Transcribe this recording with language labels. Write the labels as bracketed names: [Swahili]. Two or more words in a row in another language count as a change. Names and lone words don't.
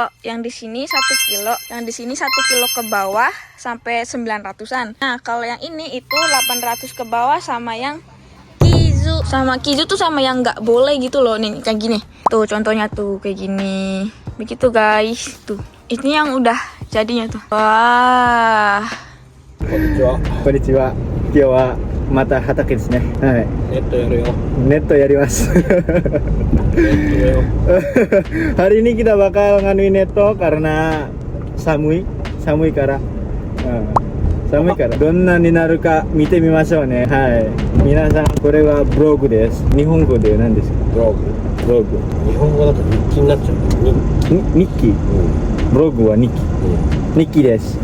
[Indonesian] Yang di sini 1 kilo, yang di sini 1 kilo ke bawah sampai 900-an. Nah, kalau yang ini itu 800 ke bawah sama yang kizu. Sama kizu tuh sama yang nggak boleh gitu loh, nih kayak gini. Tuh contohnya tuh kayak gini. Begitu, guys. Tuh. Ini yang udah jadinya tuh. Wah. [Japanese] こんにちは。こんにちは。今日はまた畑ですね。はい。ネットやるよ。ネットやります。ネットやよ。 [Indonesian] Hari ini kita bakal nganuin neto karena [Japanese] 寒いから。寒いからどんなになるか見てみましょうね。はい。皆さんこれはブログです。日本語で何ですか？ブログ。ブログ。日本語だと日記になっちゃう。日記。ブログは日記。日記です。